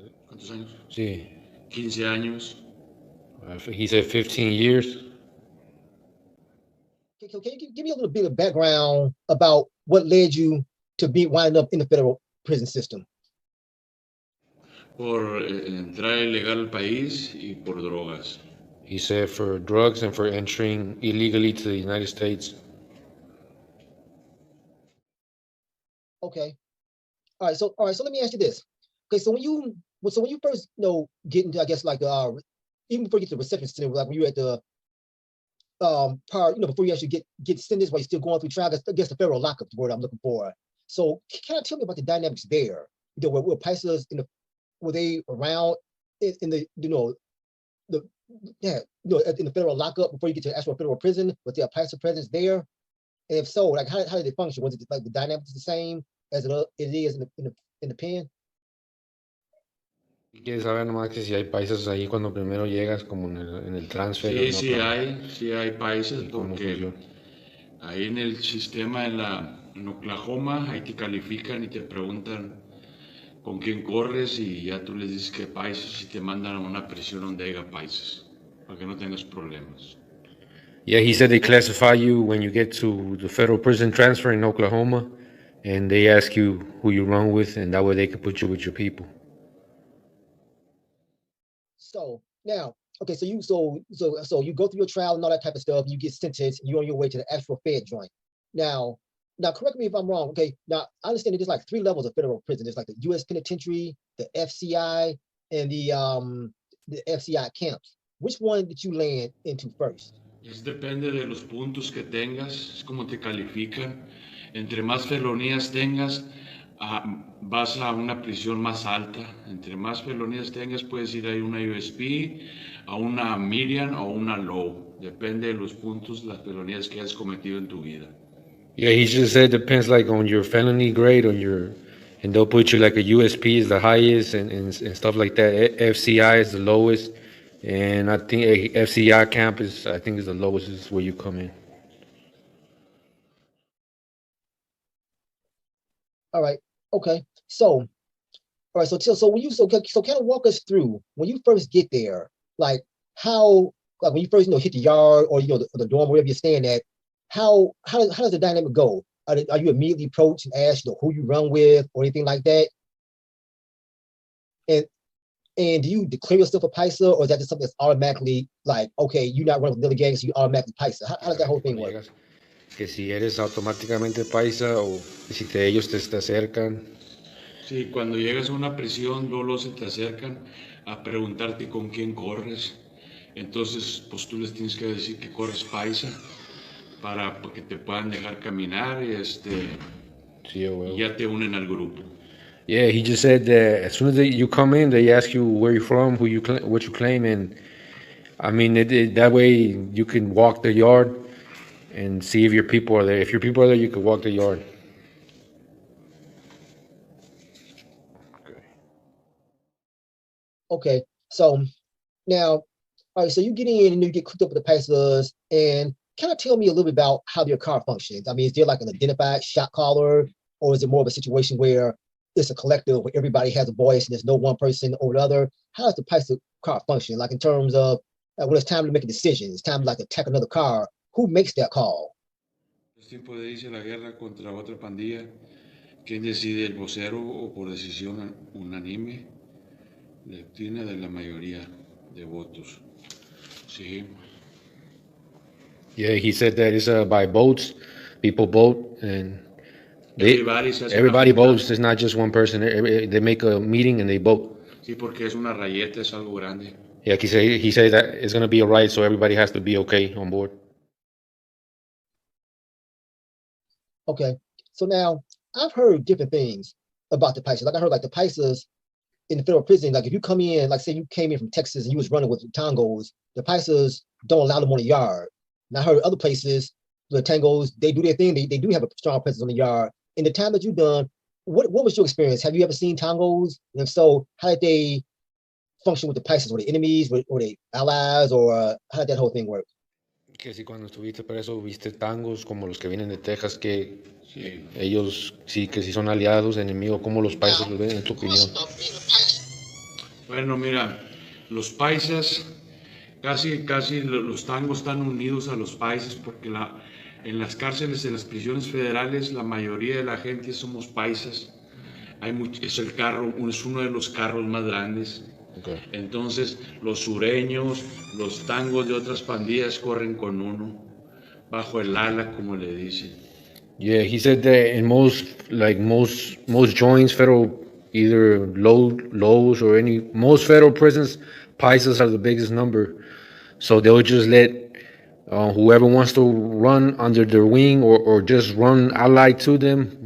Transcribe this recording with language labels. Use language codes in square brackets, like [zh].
[es] ¿Cuántos años? Sí. 15 años. [en] He said 15 years. Can you give me a little bit of background about what led you to be winding up in the federal prison system? Por entrar ilegal al país y por drogas. He said for drugs and for entering illegally to the United States. Okay. All right. So let me ask you this. Okay. So when you first get into, I guess, like even before you get to the reception center, like when you're at the part, before you actually get sentenced while you're still going through trial, I guess the federal lockup, the word I'm looking for. So can you tell me about the dynamics there? Were Paisas were they around in the in the federal lockup before you get to the actual federal prison? Was there a Paisa presence there? And if so, like how did they function? Was it like the dynamics the same as it is in the pen? [es] ¿Quieres saber nomás que si hay paisas ahí cuando primero llegas como en el transfer? Sí, sí hay países porque ahí en el sistema en Oklahoma, ahí te califican y te preguntan con quién corres y ya tú les dices que paisas y te mandan a una prisión donde haya paisas para que no tengas problemas. [en] Yeah, he said they classify you when you get to the federal prison transfer in Oklahoma, and they ask you who you run with, and that way they can put you with your people. So now, okay, so you go through your trial and all that type of stuff, and you get sentenced, and you're on your way to the actual Fed joint. Now, correct me if I'm wrong. Okay, now I understand that there's like 3 levels of federal prison. There's like the U.S. Penitentiary, the FCI, and the FCI camps. Which one did you land into first? [es] Depende de los puntos que tengas, es como te califican. Entre más felonías tengas, vas a una prisión más alta. Entre más felonías tengas, puedes ir a una USP, a una median o una low. Depende de los puntos, las felonías que has cometido en tu vida. [en] Yeah, he just said depends like on your felony grade and they'll put you like a USP is the highest and stuff like that. FCI is the lowest, and I think a FCI camp is the lowest is where you come in. All right. Okay. So when you kind of walk us through when you first get there, like when you first hit the yard or the dorm wherever you're staying at. How does the dynamic go? Are you immediately approached and asked who you run with or anything like that? And do you declare yourself a Paisa, or is that just something that's automatically like, okay, you're not running with the gang, so you automatically Paisa? How does that whole thing work? [es] Que si eres automáticamente Paisa o si ellos te acercan. Sí, cuando llegas a una prisión, luego se te acercan a preguntarte con quién corres. Entonces, pues tú les tienes que decir que corres Paisa para que te puedan dejar caminar Sí, y [en] well. [es] ya te unen al grupo. [en] Yeah, he just said that as soon as you come in, they ask you where you're from, what you claim, and I mean that way you can walk the yard and see if your people are there. If your people are there, you can walk the yard. Okay, so now, all right, so you get in and you get cooked up with the Paisas, and kind of tell me a little bit about how your car functions. I mean, is there like an identified shot caller, or is it more of a situation where it's a collective where everybody has a voice and there's no one person over the other? How does the Paisa car function? Like in terms of when it's time to make a decision, it's time to like attack another car. Who makes that call? [es] Es tiempo de irse a la guerra contra otra pandilla. ¿Quién decide, el vocero o por decisión unánime? Tiene de la mayoría de votos. Sí. [en] Yeah, he said that it's by votes. People vote, and Everybody everybody votes. It's not just one person. They make a meeting and they vote. [es] Sí, porque es una rayeta, es algo grande. [en] Yeah, he said that it's gonna be a right, so everybody has to be okay on board. Okay, so now I've heard different things about the Paisas. Like I heard like the Paisas in the federal prison, like if you come in, like say you came in from Texas and you was running with the Tangos, the Paisas don't allow them on the yard. And I heard other places, the Tangos, they do their thing. They do have a strong presence on the yard. In the time that you've done, what was your experience? Have you ever seen Tangos? And if so, how did they function with the Paisas? Were they enemies? Were they allies? Or how did that whole thing work? [es] Que si cuando estuviste preso viste tangos como los que vienen de Texas, que Sí. ellos sí que sí son aliados, enemigos, como los paisas los ven, en tu opinión. Bueno, mira, los paisas, casi los tangos están unidos a los paisas porque en las cárceles, en las prisiones federales, la mayoría de la gente somos paisas. Es es uno de los carros más grandes. [en] Okay. [es] Entonces, los sureños, los tangos de otras pandillas corren con uno, bajo el ala, como le dicen. [en] Yeah, he said that in most joints, federal either lows or most federal prisons, paisas are the biggest number. So they'll just let whoever wants to run under their wing or just run allied to them.